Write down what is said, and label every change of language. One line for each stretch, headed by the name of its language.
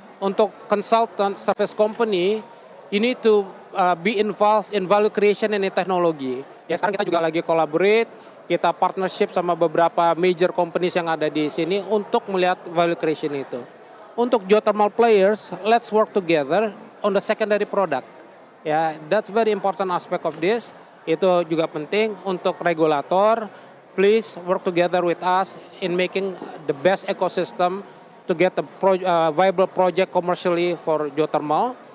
Indonesian: Untuk
English: consultant service company, you need to be involved in value creation and in technology.
Indonesian: Ya, sekarang kita juga lagi collaborate, kita partnership sama beberapa major companies yang ada di sini untuk melihat value creation itu.
English: Untuk geothermal players, let's work together on the secondary product. Ya, that's very important aspect of this.
Indonesian: Itu juga penting untuk regulator.
English: Please work together with us in making the best ecosystem to get a viable project commercially for geothermal.